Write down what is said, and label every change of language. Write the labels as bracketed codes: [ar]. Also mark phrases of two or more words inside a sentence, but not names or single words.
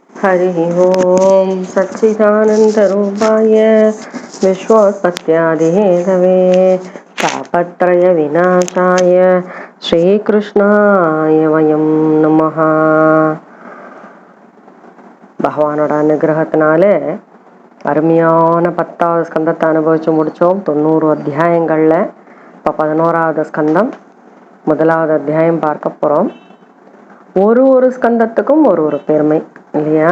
[sa] हरि ओम सच्चिदानंदरूपाय विश्वोत्पत्त्यादिहेतवे तापत्रय विनाशाय श्रीकृष्णाय वयं नमः. [ta] பகவானோட அனுகிரகத்தினால அருமையான 10வது ஸ்கந்தத்தை அனுபவிச்சு முடித்தோம். 90 அத்தியாயங்களில் இப்போ 11வது ஸ்கந்தம் 1வது அத்தியாயம் பார்க்க போகிறோம். ஒரு ஸ்கந்தத்துக்கும் ஒரு பெருமை இல்லையா?